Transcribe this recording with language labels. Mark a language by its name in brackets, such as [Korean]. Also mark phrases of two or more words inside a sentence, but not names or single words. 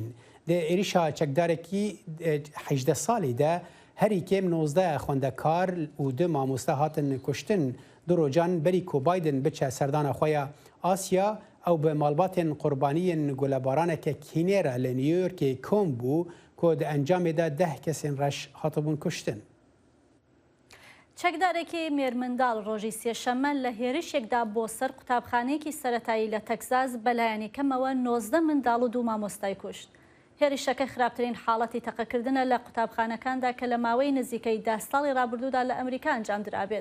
[Kurdish] Di êrişa çekdarekî 18 salî de herî kêm 19 xwendekar û 2 mamoste hatin kuştin. Du rojan berî ku Biden biçe serdana xwe ya Asya ew bi malbatên qurbaniyên gulebaraneke kînê re li New Yorkê kom bû ku di encamê de 10 kesên reş hatibûn kuştin. [Central Kurdish] چەکدارێکی مێرمنداڵ ڕۆژی سێشەممە لە هێرشێکدا بۆ سەر قوتابخانەیەکی سەرەتایی لە تەکزاس بەلایەنی کەمەوە 19 منداڵ و 2 مامۆستای کوشت. هێرشەکە خراپترین حاڵەتی تەقەکردنە لە قوتابخانەکاندا کە لە ماوەی نزیکەی 10 ساڵی ڕابردوودا لە ئەمریکا ئەنجام درابێت.